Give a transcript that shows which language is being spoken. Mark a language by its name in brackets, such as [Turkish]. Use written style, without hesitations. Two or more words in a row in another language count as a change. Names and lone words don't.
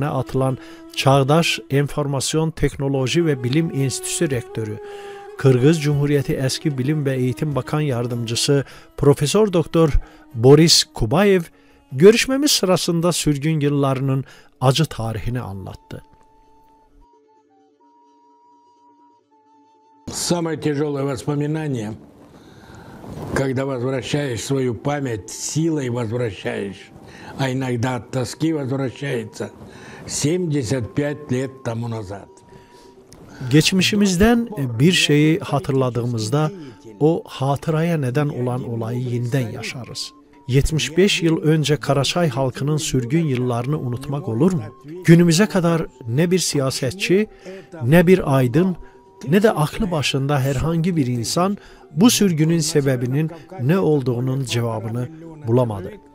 [Turkish] atılan Çağdaş Enformasyon Teknoloji ve Bilim Enstitüsü Rektörü, Kırgız Cumhuriyeti Eski Bilim ve Eğitim Bakan Yardımcısı Profesör Doktor Boris Kubayev, görüşmemiz sırasında sürgün yıllarının acı tarihini anlattı. [Russian] Самое тяжелое воспоминание, когда возвращаешь свою память, силой возвращаешь, а иногда от тоски возвращается 75 лет тому назад. [Turkish] Geçmişimizden bir şeyi hatırladığımızda o hatıraya neden olan olayı yeniden yaşarız. 75 yıl önce Karaçay halkının sürgün yıllarını unutmak olur mu? Günümüze kadar ne bir siyasetçi, ne bir aydın, ne de aklı başında herhangi bir insan bu sürgünün sebebinin ne olduğunun cevabını bulamadı.